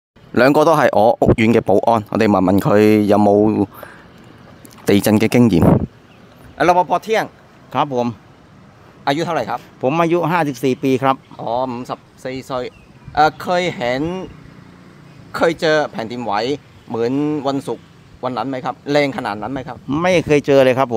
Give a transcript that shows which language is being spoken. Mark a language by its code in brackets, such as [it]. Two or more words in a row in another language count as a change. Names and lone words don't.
[yue] 兩個都係我屋苑嘅保安，我哋問問佢有冇地震嘅經驗。 [th] รปภเที่ยง ครับผม อายุเท่าไหร่ครับ ผมอายุ54 ปีครับ อ๋อ54歲เคยเจอแผ่นดินไหวเหมือนวันศุกร์วันนั้นไหมครับแรงขนาดนั้นไหมครับ ไม่เคยเจอเลยครับผม